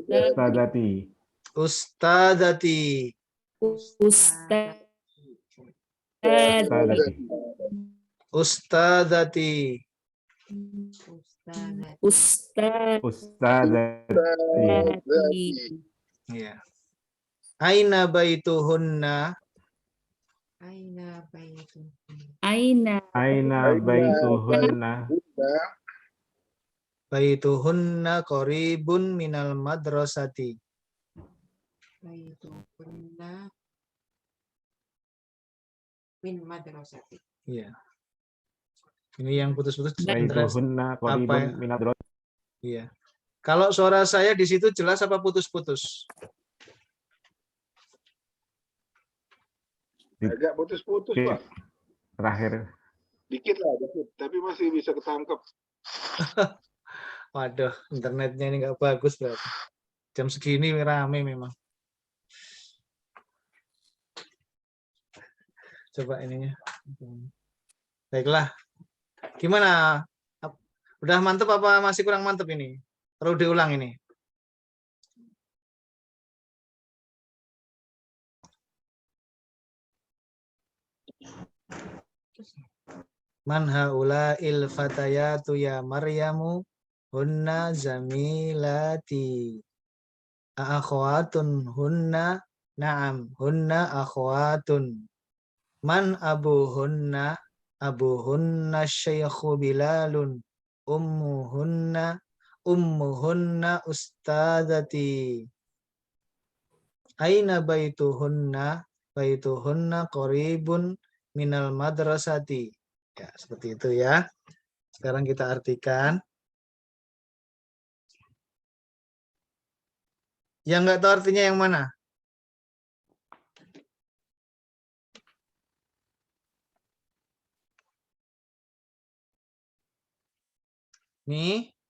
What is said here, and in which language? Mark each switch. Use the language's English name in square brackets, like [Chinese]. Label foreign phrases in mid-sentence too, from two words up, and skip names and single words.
[Arabic] أستاذتي أستاذتي. أستاذتي. يا أين بيتهن? أين بيتهن. بيتهن قريب من المدرسة. [Indonesian] Iya. Ini yang putus-putus. [Arabic] بيتهن قريب من المدرسة. [Indonesian] Iya. Kalau suara saya di situ jelas apa putus-putus? Agak putus-putus, Pak. Terakhir. Dikit lah, dikit. Tapi masih bisa ketangkep. Waduh, internetnya ini nggak bagus berarti. Jam segini rame memang. Coba ininya. Baiklah. Gimana? Udah mantep apa masih kurang mantep ini? Perlu diulang ini. [Arabic] من هؤلاء الفتيات يا مريم هن زميلاتي. أخوات هن نعم هن أخوات. من أبوهن? أبوهن شيخ بلال. أمهن أستاذتي. أين بيتهن بيتهن قريب من المدرسة. [Indonesian] Ya, seperti itu ya. Sekarang kita artikan. Yang nggak tahu artinya yang mana? Nih.